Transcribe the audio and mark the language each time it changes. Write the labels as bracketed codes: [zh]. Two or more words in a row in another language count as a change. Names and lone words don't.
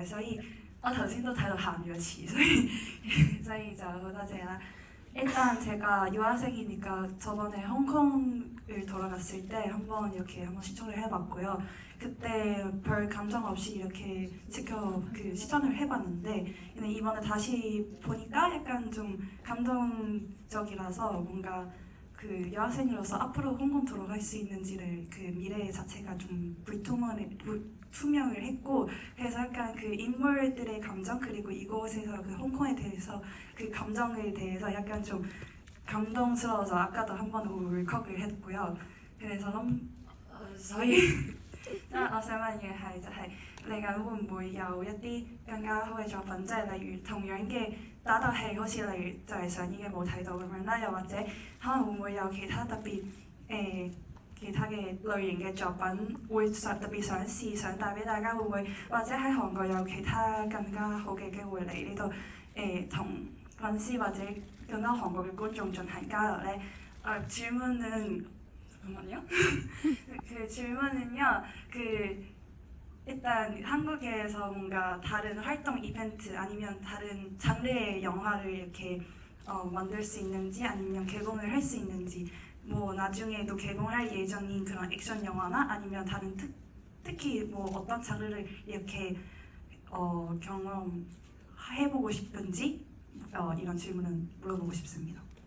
[yue] 所以我頭先都睇到喊咗一次，所以就好多謝啦。 [ko] 일단 제가 유학생이니까 저번에 홍콩을 돌아갔을 때 한번 이렇게 한번 시청을 해봤고요. 그때 별 감정 없이 이렇게 시청을 해봤는데 이번에 다시 보니까 약간 좀 감동적이라서 뭔가 그 여학생으로서 앞으로 홍콩 돌아갈 수 있는지를 그 미래 자체가 좀 투명을 했고, 그래서 약간 그 인물들의 감정 그리고 이곳에서 그 홍콩에 대해서 그 감정에 대해서 약간 좀 감동스러워서 아까도 한 번 울컥을 했고요. [yue] 그래서 所以我想問嘅係就係嚟緊會唔會有一啲更加好嘅作品，即係例如同樣嘅打鬥戲，好似例如就係上映嘅冇睇到咁樣啦，又或者可能會唔會有其他特別其他嘅類型嘅作品會特別想試，想帶俾大家，會唔會或者喺韓國有其他更加好嘅機會嚟呢度同粉絲或者更加韓國嘅觀眾進行交流呢？ [ko] 질문은 잠깐만요. 그 질문은요. 일단 한국에서 뭔가 다른 활동 이벤트 아니면 다른 장르의 영화를 이렇게 만들 수 있는지 아니면 개봉을 할 수 있는지, 뭐 나중에도 개봉할 예정인 그런 액션 영화나 아니면 다른 특히 뭐 어떤 장르를 이렇게 경험해보고 싶은지 이런 질문은 물어보고 싶습니다.